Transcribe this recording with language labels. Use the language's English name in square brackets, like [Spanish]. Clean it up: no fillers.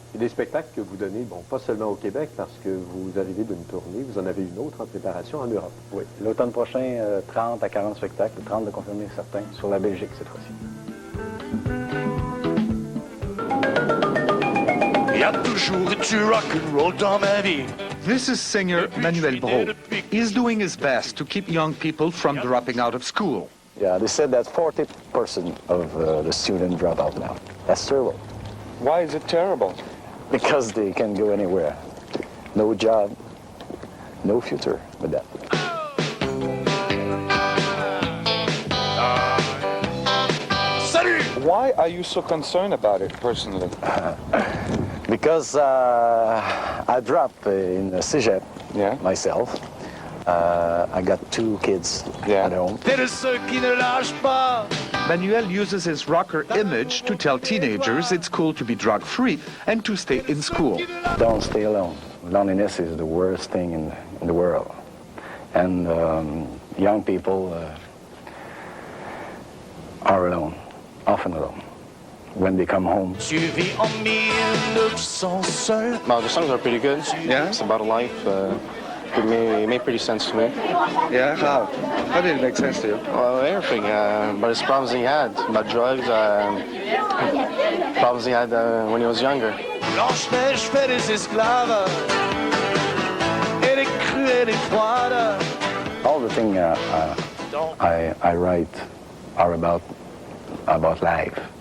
[French] Et des spectacles que vous donnez, bon, pas seulement au Québec, parce que vous arrivez d'une tournée, vous en avez une autre en préparation en Europe. Oui. L'automne prochain, 30 à 40 spectacles, 30 de confirmer certains, sur la Belgique cette fois-ci. Il y a toujours du rock'n'roll dans ma vie. [English] This is singer Manuel Brault. He's doing his best to keep young people from dropping out of school. Yeah, they said that 40% of the students drop out now. That's terrible. Why is it terrible? Because they can go anywhere. No job, no future with that. [French] Salut! [English] Why are you so concerned about it personally? Because I dropped in Cégep myself. I got 2 kids at home. [French] T'es de ceux qui ne lâchent pas. [English] Manuel uses his rocker image to tell teenagers it's cool to be drug-free and to stay in school. Don't stay alone. Loneliness is the worst thing in the world. And young people are alone, often alone, when they come home. [French] Tu vis en 1900 seul. [English] Well, the songs are pretty good. Yeah. It's about life. It made pretty sense to me. Yeah, how? How did it make sense to you? Well, everything. But his problems he had, about drugs, problems he had when he was younger. [French] Blanche-Neige fait des esclaves. Elle est crue, elle est froide. [English] All the things I write are about life.